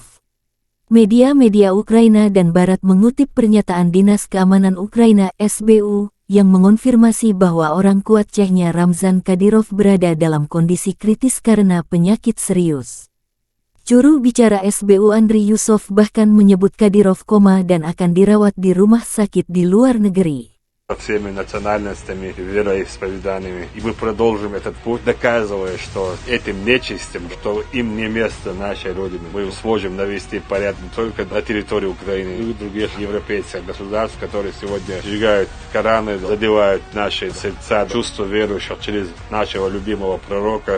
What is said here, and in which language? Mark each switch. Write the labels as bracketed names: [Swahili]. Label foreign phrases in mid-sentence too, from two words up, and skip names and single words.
[Indonesian] Media-media Ukraina dan Barat mengutip pernyataan Dinas Keamanan Ukraina (SBU) yang mengonfirmasi bahwa orang kuat Chechnya Ramzan Kadyrov berada dalam kondisi kritis karena penyakit serius. Juru bicara SBU Andriy Yusov bahkan menyebut Kadyrov koma dan akan dirawat di rumah sakit di luar negeri. [Russian] всеми национальностями, вероисповеданиями. И мы продолжим этот путь, доказывая, что этим нечистым, что им не место нашей Родины. Мы сможем навести порядок не только на территории Украины, но и других европейских государств, которые сегодня сжигают Кораны, задевают наши сердца, чувства верующих через нашего любимого пророка.